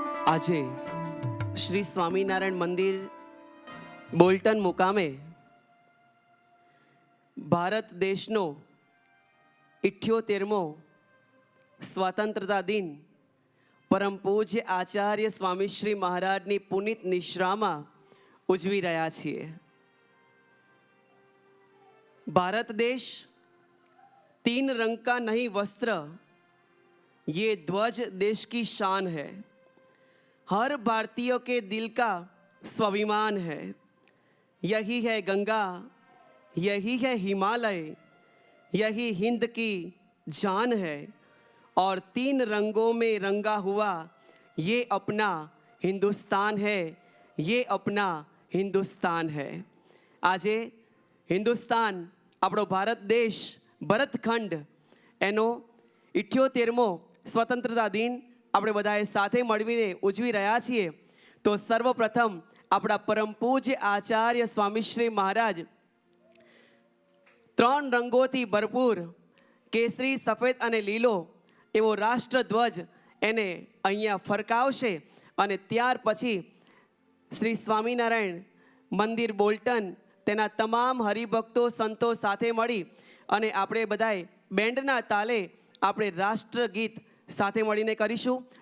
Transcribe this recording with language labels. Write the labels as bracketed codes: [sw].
[gu] આજે શ્રી સ્વામિનારાયણ મંદિર બોલ્ટન મુકામે ભારત દેશનો 78મો સ્વતંત્રતા દિન પરમ પૂજ્ય આચાર્ય સ્વામી શ્રી મહારાજની પુનિત નિશ્રામાં ઉજવી રહ્યા છીએ। [hi] भारत देश 3 रंग का नहीं वस्त्र, ये ध्वज देश की शान है, हर भारतीय के दिल का स्वाभिमान है। यही है गंगा, यही है हिमालय, यही हिंद की जान है, और 3 रंगों में रंगा हुआ ये अपना हिंदुस्तान है, ये अपना हिंदुस्तान है। [gu] आजे हिंदुस्तान આપણો ભારત દેશ ભરતખંડ એનો 78મો સ્વતંત્રતા દિન આપણે બધાએ સાથે મળીને ઉજવી રહ્યા છીએ। તો સર્વપ્રથમ આપણા પરમ પૂજ્ય આચાર્ય સ્વામી શ્રી મહારાજ 3 રંગોથી ભરપૂર કેસરી, સફેદ અને લીલો એવો રાષ્ટ્રધ્વજ એને અહીંયા ફરકાવશે અને ત્યાર પછી શ્રી સ્વામિનારાયણ મંદિર બોલ્ટન તેના તમામ હરિભક્તો સંતો સાથે મળી અને આપણે બધાએ બેન્ડના તાલે આપણે રાષ્ટ્રગીત સાથે મળીને કરીશું।